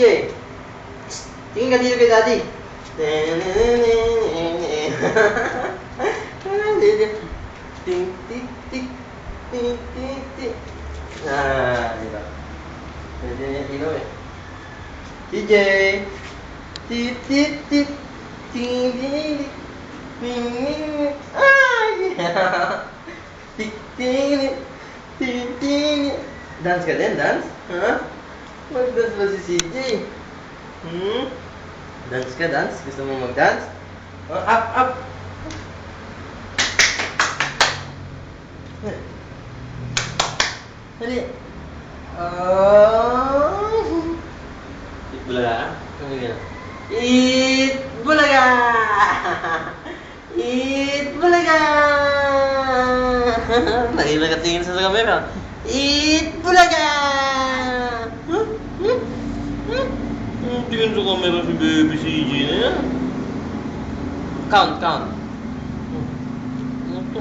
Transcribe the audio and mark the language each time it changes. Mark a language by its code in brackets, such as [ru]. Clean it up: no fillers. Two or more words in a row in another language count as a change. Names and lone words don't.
[tl] Tingin ka dito kay daddy. Ting, tik, tik. Ting, tik, tik. Dito. Pwede niya yung ilaw eh. CJ. Tit, tit, tit. Ting, ting, ting. Ting, ting. Ay! Tik, ting, ting, ting. Dance ka din, dance? Ha? Mag-dance ba si CJ? Dance ka, dance? Gusto mo mag-dance? [en] Oh, up, up! Dali! [tl] Eat bulaga? Ano yun? Eat bulaga! Eat bulaga! Lagi nakatingin sa camera. Eat bulaga! Tingin sa camera si baby CJ na yan. [en] Count, count. [tl] Ano to?